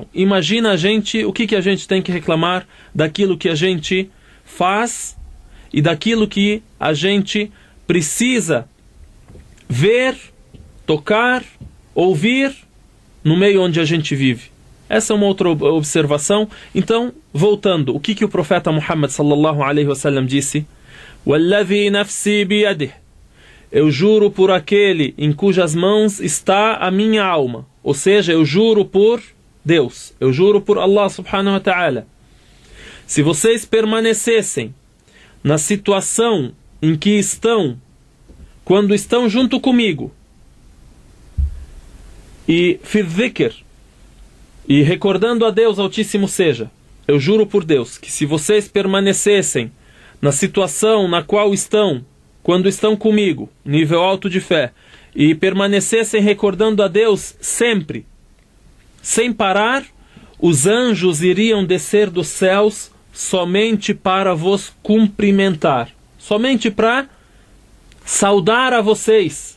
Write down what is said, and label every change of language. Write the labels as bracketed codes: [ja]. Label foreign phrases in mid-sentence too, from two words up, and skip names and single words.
[pt] Imagina a gente, o que a gente tem que reclamar daquilo que a gente faz e daquilo que a gente precisa ver, tocar, ouvir no meio onde a gente vive. Essa é uma outra observação. Então, voltando, o que o profeta Muhammad [ar] صلى الله عليه وسلم [pt] disse? [ar] وَالَّذِي نَفْسِي بِيَدِهِ [pt] Eu juro por aquele em cujas mãos está a minha alma. Ou seja, eu juro por Deus. Eu juro por Allah [ar] سبحانه وتعالى. [pt] Se vocês permanecessem na situação em que estão, quando estão junto comigo, e [ar] في ذكر, [pt] e recordando a Deus Altíssimo seja, eu juro por Deus que se vocês permanecessem na situação na qual estão, quando estão comigo, nível alto de fé, e permanecessem recordando a Deus sempre, sem parar, os anjos iriam descer dos céus somente para vos cumprimentar, somente para saudar a vocês.